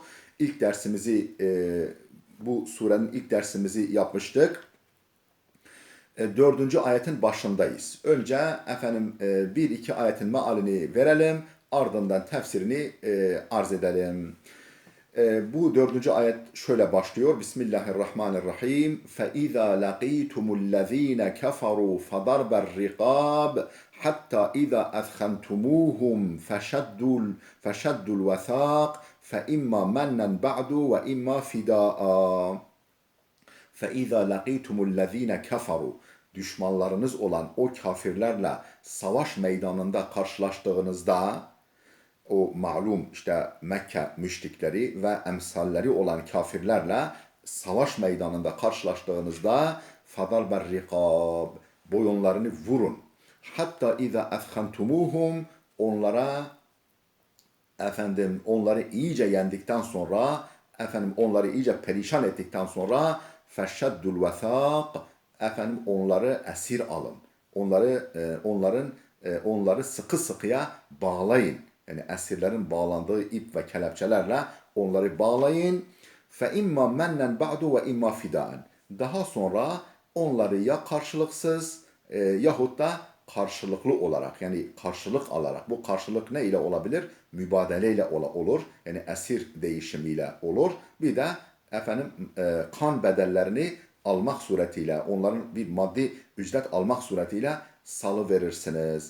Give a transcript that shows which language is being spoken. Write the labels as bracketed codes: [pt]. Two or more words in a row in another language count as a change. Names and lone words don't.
[tr] İlk dersimizi, bu surenin ilk dersimizi yapmıştık. 4. ayetin başındayız. Önce bir iki ayetin mealini verelim, ardından tefsirini arz edelim. Bu 4. ayet şöyle başlıyor. Bismillahirrahmanirrahim. [ar] فَإِذَا لَقِيتُمُ الَّذ۪ينَ كَفَرُوا فَضَرْبَ الرِّقَابِ حَتَّى إِذَا أَثْخَنْتُمُوهُمْ فَشَدُّوا الْوَثَاقِ فَإِمَّا مَنًّا بَعْدُ وَإِمَّا فِدَاءً فَإِذَا لَقِيتُمُ الَّذ۪ينَ كَفَرُوا [tr] Düşmanlarınız olan o kafirlerle savaş meydanında karşılaştığınızda, o malum işte Mekke müşrikleri ve emsalleri olan kafirlerle savaş meydanında karşılaştığınızda [ar] فضرب الرقاب, [tr] boyunlarını vurun. Hatta [ar] إذا أثخنتموهم, [tr] onları iyice yendikten sonra, onları iyice perişan ettikten sonra [ar] فشدوا الوثاق, [tr] onları esir alın. Onları sıkı sıkıya bağlayın. Yani esirlerin bağlandığı ip ve kelepçelerle onları bağlayın. [ar] فَاِمَّا مَنَّنْ بَعْدُ وَاِمَّا فِدَاءً [tr] Daha sonra onları ya karşılıksız yahut da karşılıklı olarak, yani karşılık alarak. Bu karşılık ne ile olabilir? Mübadele ile olur. Yani esir değişimiyle olur. Bir de kan bedellerini almak suretiyle, onların bir maddi ücret almak suretiyle salı verirsiniz.